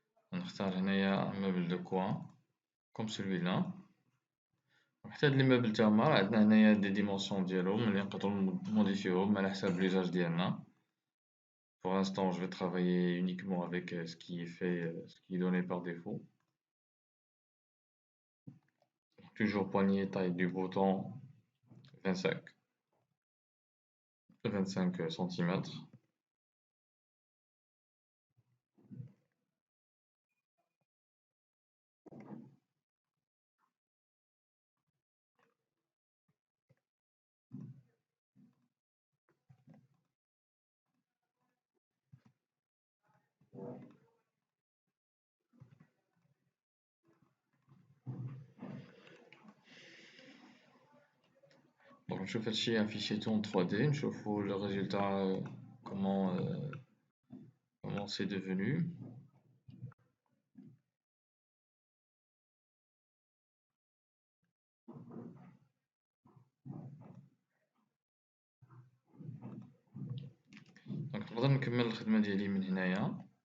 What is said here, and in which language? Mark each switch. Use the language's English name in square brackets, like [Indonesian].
[French] On a un meuble de coin, comme celui-là. [Arabic] حتى هاد لي مeubles تاعهم عندنا هنايا دي ديمونسيون ديالهم اللي نقدروا نموديفيوهم على حساب [French] l'usage [Arabic] ديالنا. [French] Pour l'instant, je vais travailler uniquement avec ce qui est fait, ce qui est donné par défaut. Toujours poignée, taille du bouton 25 cm. Donc, je fais un fichier tout en 3D, je vois le résultat, comment c'est devenu. Donc, [Arabic] نقدر نكمل الخدمة ديالي من هنايا.